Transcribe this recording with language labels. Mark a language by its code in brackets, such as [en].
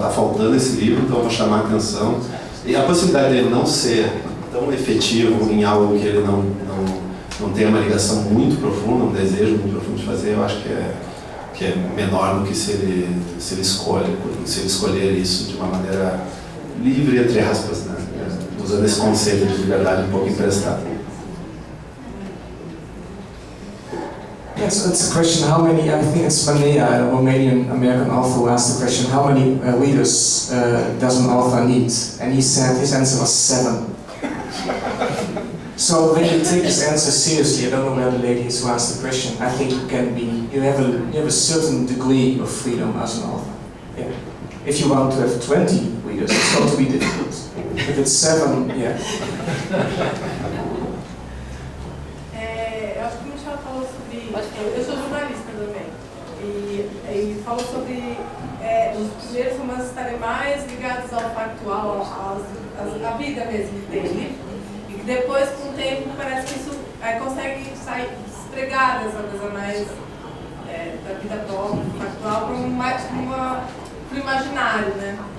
[pt] Está faltando esse livro, então eu vou chamar a atenção. E a possibilidade dele não ser tão efetivo em algo que ele não tem uma ligação muito profunda, um desejo muito profundo de fazer, eu acho que é menor do que se ele escolher isso de uma maneira livre, entre aspas, né? Usando esse conceito de liberdade um pouco emprestado. [en] Yes, it's a question. How many? I think it's Mania, a Romanian-American author, who asked the question: how many readers does an author need? And he said his answer was 7. So when you take this answer seriously, I don't know where the lady is who asked the question. I think you have a certain degree of freedom as an author. Yeah. If you want to have 20 readers, it's going to be difficult. If it's 7, yeah. [pt] Eu acho que o Michel falou sobre... Eu sou jornalista também. E falou sobre os primeiros romances estarem mais ligados ao factual, à vida mesmo dele. E que depois, com o tempo, parece que isso consegue sair despregar dessa coisa mais da vida própria, factual, para o imaginário, né?